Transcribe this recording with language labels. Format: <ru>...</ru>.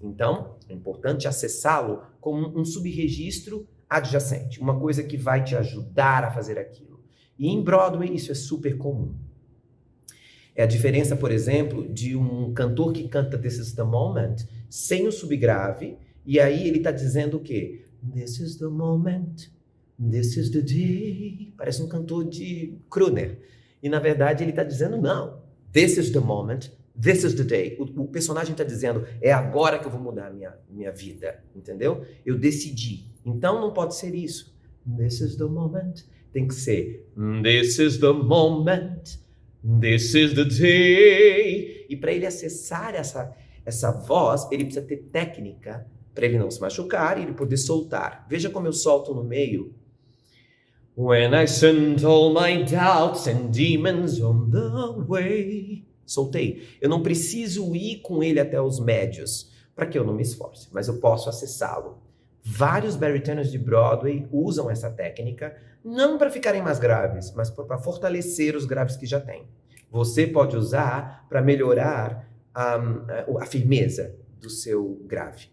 <pt>Então, é importante acessá-lo como um subregistro adjacente, uma coisa que vai te ajudar a fazer aquilo. E em Broadway isso é super comum. É a diferença, por exemplo, de um cantor que canta This is the Moment sem o subgrave, e aí ele está dizendo o quê?</pt> <en>This is the moment, this is the day.</en> <pt>Parece um cantor de crooner. E na verdade ele está dizendo não.</pt> <en>This is the moment, this is the day.</en> <pt>O personagem está dizendo é agora que eu vou mudar a minha vida, entendeu? Eu decidi. Então não pode ser isso.</pt> <en>This is the moment.</en> <pt>Tem que ser</pt> <en>this is the moment, this is the day.</en> <pt>E para ele acessar essa voz, ele precisa ter técnica para ele não se machucar e ele poder soltar. Veja como eu solto no meio.</pt> <en>When I sent all my doubts and demons on the way.</en> <pt>Soltei. Eu não preciso ir com ele até os médios para que eu não me esforce, mas eu posso acessá-lo. Vários baritões de Broadway usam essa técnica, não para ficarem mais graves, mas para fortalecer os graves que já têm. Você pode usar para melhorar a firmeza do seu grave.</pt>